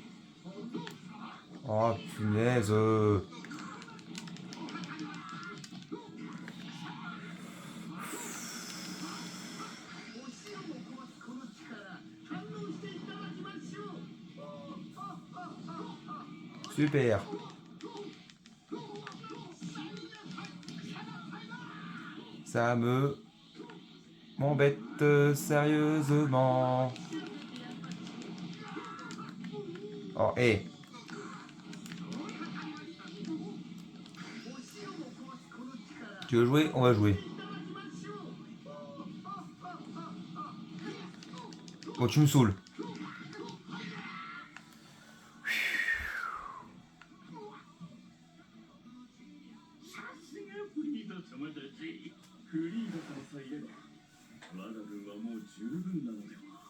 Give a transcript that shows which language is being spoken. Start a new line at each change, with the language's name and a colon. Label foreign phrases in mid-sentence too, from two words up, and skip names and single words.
French: Oh punaise.
Japanese: お塩も壊すこの力、堪能していただきましょう。
French: Super. Ça m'embête sérieusement. Oh, hé. Tu veux jouer? On va jouer. Bon, tu me saoules.
Japanese: さすがフリーザ様たち。フリーザ様さえいれば我が軍はもう十分なのでは。